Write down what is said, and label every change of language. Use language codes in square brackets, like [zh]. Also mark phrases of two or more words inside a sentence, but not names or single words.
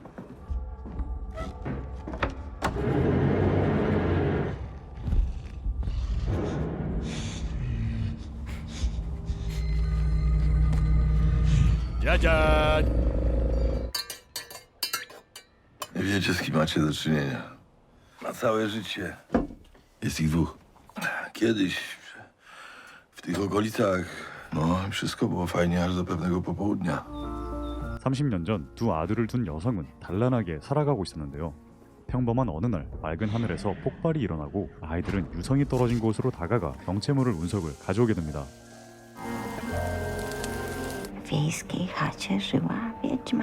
[pl] Dziadzia! Nie wiecie, z kim macie do czynienia. Na całe życie. Jest ich dwóch. Kiedyś w tych okolicach, no, wszystko było fajnie aż do pewnego popołudnia. [ko] 30년 전 두 아들을 둔 여성은 단란하게 살아가고 있었는데요. 평범한 어느 날 맑은 하늘에서 폭발이 일어나고 아이들은 유성이 떨어진 곳으로 다가가 경체물을 운석을 가져오게 됩니다. [pl] W wiejskiej chacie żyła wiedźma.